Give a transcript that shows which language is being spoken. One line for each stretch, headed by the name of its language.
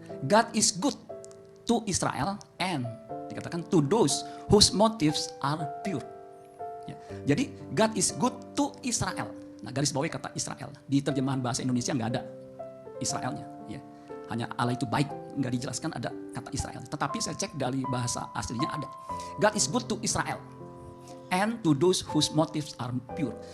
English: God is good to Israel and dikatakan to those whose motives are pure. Ya. Jadi God is good to Israel.
Indonesian: Nah, garis bawahi kata Israel. Di terjemahan bahasa Indonesia nggak ada Israelnya. Ya. Hanya Allah itu baik, nggak dijelaskan ada kata Israel. Tetapi saya cek dari bahasa aslinya ada.
English: God is good to Israel and to those whose motives are pure.